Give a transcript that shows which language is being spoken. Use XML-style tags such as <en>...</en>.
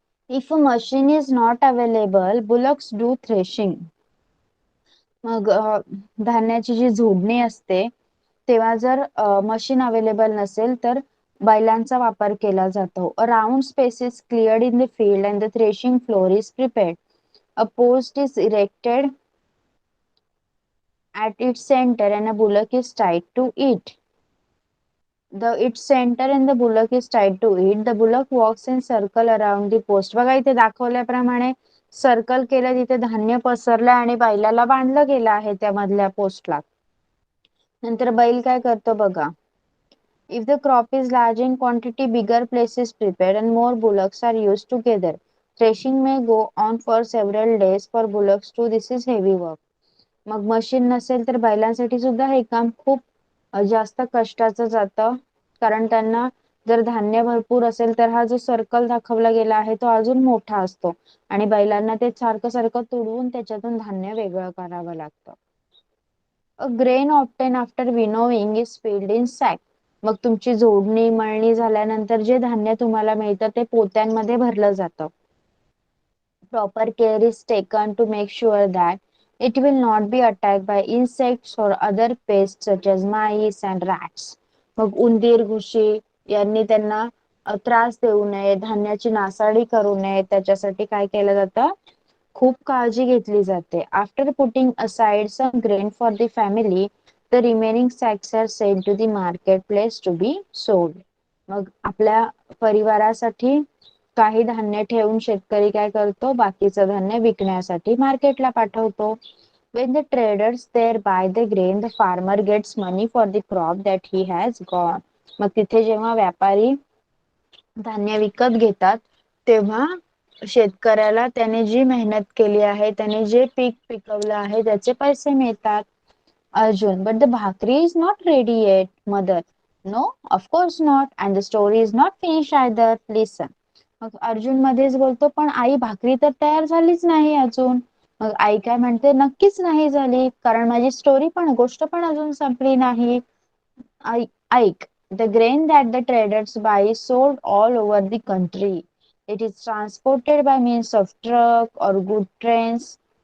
<en>If a machine is not available, bullocks do threshing.</en> <mr>मग धान्याची जी झोडणी असते तेव्हा जर मशीन अवेलेबल नसेल तर बैलांचा वापर केला जातो.</mr> <en>A round space is cleared in the field and the threshing floor is prepared. A post is erected at its center and a bullock is tied to it. Its center and the bullock is tied to it. The bullock walks in circle around the post.</en> <mr>बघा इथे दाखवल्याप्रमाणे circle केलं, तिथे धान्य पसरलं आणि बैलाला बांधलं गेलं आहे त्या मधल्या पोस्टला. नंतर बैल काय करतो बघा.</mr> <en>If the crop is large in quantity, bigger place is prepared and more bullocks are used together. Threshing may go on for several days for bullocks too. This is heavy work.</en> <mr>मग machine नसेल तर बैलांसाठी सुद्धा हे काम खूप जास्त कष्टाचं जातं. कारण त्यांना जर धान्य भरपूर असेल तर हा जो सर्कल दाखवला गेला आहे तो अजून मोठा असतो आणि बैलांना ते सारखं सारखं तुडवून त्याच्यातून धान्य वेगळं करावं लागतं.</mr> <en>A grain obtained after winnowing is filled in sack.</en> <mr>मग तुमची जोडणी मळणी झाल्यानंतर जे धान्य तुम्हाला मिळतं ते पोत्यांमध्ये भरलं जातं.</mr> <en>Proper care is taken to make sure that it will not be attacked by insects or other pests such as mice and rats.</en> <mr>मग उंदीर, घुशी यांनी त्यांना त्रास देऊ नये, धान्याची नासाडी करू नये, त्याच्यासाठी काय केलं जातं, खूप काळजी घेतली जाते.</mr> <en>After putting aside some grain for the family, the remaining sacks are sent to the market place to be sold.</en> <mr>मग आपल्या परिवारासाठी काही धान्य ठेवून शेतकरी काय करतो, बाकीचं धान्य विकण्यासाठी मार्केटला पाठवतो.</mr> <en>When the traders there buy the grain, the farmer gets money for the crop that he has gone.</en> <mr>मग तिथे जेव्हा व्यापारी धान्य विकत घेतात तेव्हा शेतकऱ्याला त्याने जी मेहनत केली आहे, त्याने जे पीक पिकवलं आहे त्याचे पैसे मिळतात.</mr> <en>Arjun, but the bhakri is not ready yet, mother. No, of course not. And the story is not finished either. Listen.</en> <mr>मग अर्जुन मध्येच बोलतो, पण आई भाकरी तर तयार झालीच नाही अजून. मग आई काय म्हणते, नक्कीच नाही झाली, कारण माझी स्टोरी पण गोष्ट पण अजून संपली नाही. ऐक.</mr> <en>The grain that the traders buy is sold all over the country. It is transported by means of truck or good trains.</en>